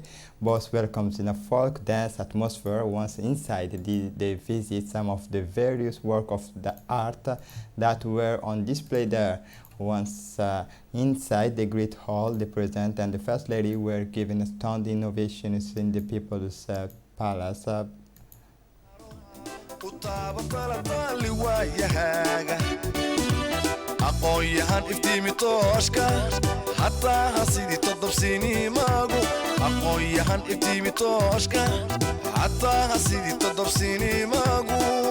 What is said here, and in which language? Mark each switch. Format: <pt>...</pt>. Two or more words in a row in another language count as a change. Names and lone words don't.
<en>Both welcomed in a folk dance atmosphere. Once inside, they visit some of the various works of the art that were on display there. Once inside the Great Hall, the President and the First Lady were given astounding innovations in the People's Palace.</en> <so>aqoon-yahan iftiimi tooshka xataa hasidii todobsiinii maagu aqoon-yahan iftiimi tooshka xataa hasidii todobsiinii maagu</so>